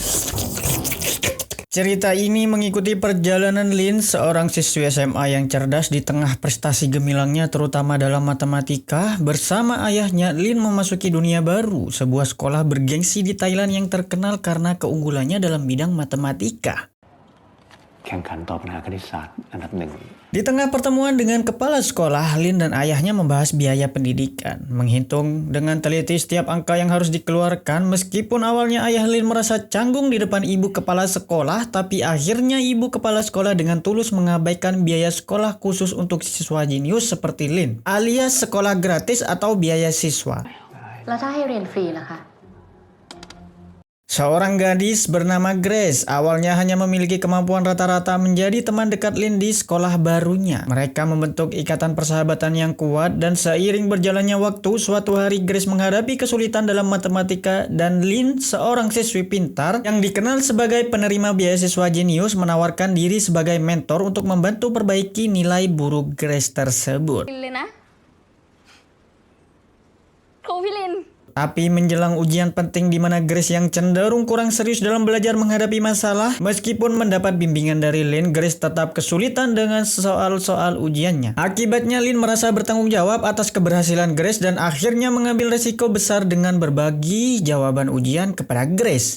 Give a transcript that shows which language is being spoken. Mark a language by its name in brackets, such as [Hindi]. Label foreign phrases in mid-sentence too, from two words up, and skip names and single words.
[Indonesian] Cerita ini mengikuti perjalanan Lin, seorang siswi SMA yang cerdas di tengah prestasi gemilangnya terutama dalam matematika. Bersama ayahnya, Lin memasuki dunia baru, sebuah sekolah bergengsi di Thailand yang terkenal karena keunggulannya dalam bidang matematika. [Thai] แข่งขันตอบปัญหาคณิตศาสตร์อันดับหนึ่ง [Indonesian] Di tengah pertemuan dengan kepala sekolah, Lin dan ayahnya membahas biaya pendidikan, menghitung dengan teliti setiap angka yang harus dikeluarkan. Meskipun awalnya ayah Lin merasa canggung di depan ibu kepala sekolah, tapi akhirnya ibu kepala sekolah dengan tulus mengabaikan biaya sekolah khusus untuk siswa jenius seperti Lin, alias sekolah gratis atau biaya siswa. [Thai] แล้วถ้าให้เรียนฟรีล่ะคะ [Indonesian] Seorang gadis bernama Grace awalnya hanya memiliki kemampuan rata-rata menjadi teman dekat Lin di sekolah barunya. Mereka membentuk ikatan persahabatan yang kuat dan seiring berjalannya waktu, suatu hari Grace menghadapi kesulitan dalam matematika dan Lin, seorang siswi pintar yang dikenal sebagai penerima beasiswa jenius, menawarkan diri sebagai mentor untuk membantu perbaiki nilai buruk Grace tersebut. [Thai] เลยนะครูพี่ลิน [Indonesian] Tapi menjelang ujian penting di mana Grace yang cenderung kurang serius dalam belajar menghadapi masalah, meskipun mendapat bimbingan dari Lin, Grace tetap kesulitan dengan soal-soal ujiannya. Akibatnya Lin merasa bertanggung jawab atas keberhasilan Grace dan akhirnya mengambil resiko besar dengan berbagi jawaban ujian kepada Grace.